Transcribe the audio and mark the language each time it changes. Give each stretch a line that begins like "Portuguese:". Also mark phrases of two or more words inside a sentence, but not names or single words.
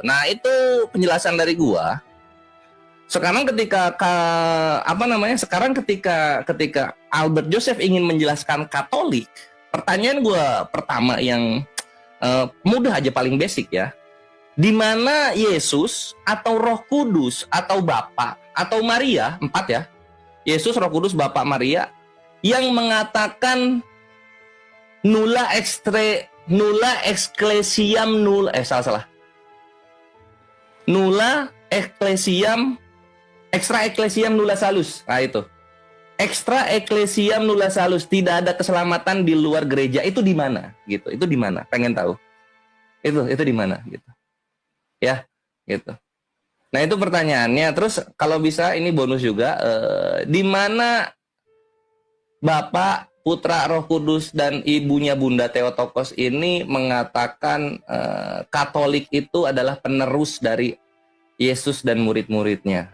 Indonesian: Nah itu penjelasan dari gua. Sekarang ketika Albert Joseph ingin menjelaskan Katolik, pertanyaan gua pertama yang mudah aja, paling basic ya. Di mana Yesus atau Roh Kudus atau Bapa atau Maria, 4 ya, Yesus, Roh Kudus, Bapa, Maria, yang mengatakan
Latin: nulla ecclesiam extra ecclesiam nulla salus.
Indonesian: Nah itu,
Latin: extra ecclesiam nulla salus,
Indonesian: tidak ada keselamatan di luar gereja. Itu di mana gitu? Itu di mana? Pengen tahu. Itu di mana gitu. Ya, gitu. Nah itu pertanyaannya. Terus kalau bisa ini bonus juga, di mana Bapak, Putra, Roh Kudus, dan ibunya Bunda Theotokos ini mengatakan Katolik itu adalah penerus dari Yesus dan murid-muridnya.